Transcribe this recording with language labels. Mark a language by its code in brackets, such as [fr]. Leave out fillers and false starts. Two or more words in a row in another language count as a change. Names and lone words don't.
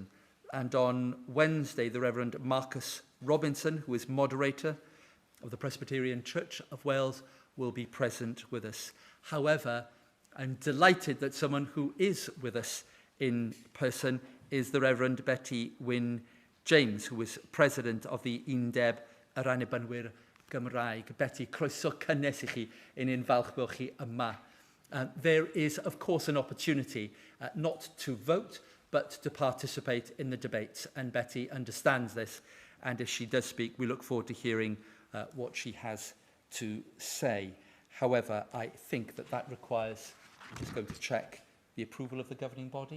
[en] And on Wednesday, the Reverend Marcus Robinson, who is moderator of the Presbyterian Church of Wales, will be present with us. However, I'm delighted that someone who is with us in person is the Reverend Betty Wyn James, who is president of the Undeb yr Annibynnwyr Gymraeg. [cy] Betty, croeso cynnes I chi in ein falch bod chi yma. [en] There is, of course, an opportunity not to vote, but to participate in the debates. And Betty understands this. And if she does speak, we look forward to hearing what she has to say. However, I think that that requires, I'm just going to check the approval of the governing body.